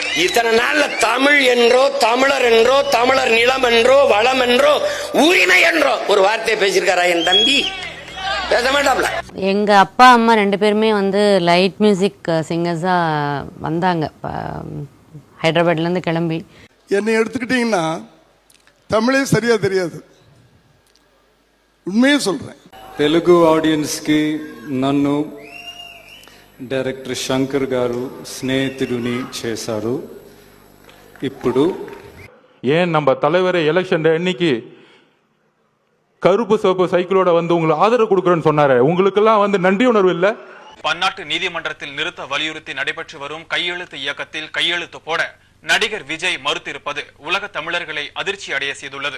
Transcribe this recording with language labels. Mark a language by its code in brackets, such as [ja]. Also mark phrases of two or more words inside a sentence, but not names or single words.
[ta] இத்தனை நாள்ல தமிழ் என்றோ தமிழர் என்றோ தமிழர் நிலம் என்றோ வளம் என்றோ உரிமை என்றோ ஒரு வார்த்தையை பேசியிருக்காரா என் தம்பி? பேச மாட்டாப்ல. எங்க அப்பா அம்மா ரெண்டு பேருமே வந்து [en] light music singersa [ta] வந்தாங்க ஹைதராபாத்ல இருந்து கிளம்பி. என்னை எடுத்துக்கிட்டீங்கன்னா தமிழே சரியா தெரியாது, உண்மையே சொல்றேன். [te] తెలుగు ఆడియన్స్ కి నన్ను డైరెక్టర్ శంకర్ గారు స్నేహితుడిని చేశారు. ఇప్పుడు [ta] ஏன் நம்ம தலைவரை எலெக்ஷன் இன்னைக்கு கருப்பு சிவப்பு சைக்கிளோட வந்து உங்களுக்கு ஆதரவு கொடுக்குறேன்னு சொன்னாரு. உங்களுக்கெல்லாம் வந்து நன்றி உணர்வு இல்ல? பன்னாட்டு நீதிமன்றத்தில் நிறுத்த வலியுறுத்தி நடைபெற்று வரும் கையெழுத்து இயக்கத்தில் கையெழுத்து போட நடிகர் விஜய் மறுத்திருப்பது உலக தமிழர்களை அதிர்ச்சி அடைய செய்துள்ளது.